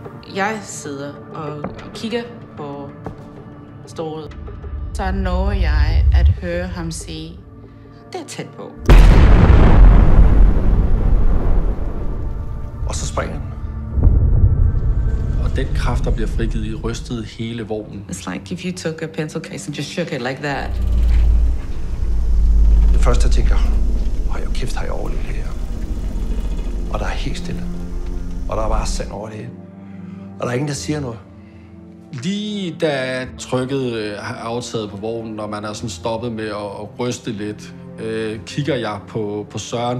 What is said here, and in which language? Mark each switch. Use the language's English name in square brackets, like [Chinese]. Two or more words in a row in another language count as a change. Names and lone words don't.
[Danish] Jeg sidder og kigger på stålet. Så når jeg at høre ham sige, det er tæt på. Og så springer den. Og den kraft, der bliver frigivet, rystede hele vognen. [English] It's like if you took a pencil case and just shook it like that. [Danish] Det første, jeg tænker, hold jo kæft, har jeg overlevet det her. Og der er helt stille. Og der er bare sand over det hele. Og der er ingen, der siger noget. Lige da trykket har aftaget på vognen, og man er sådan stoppet med at ryste lidt, kigger jeg på Søren.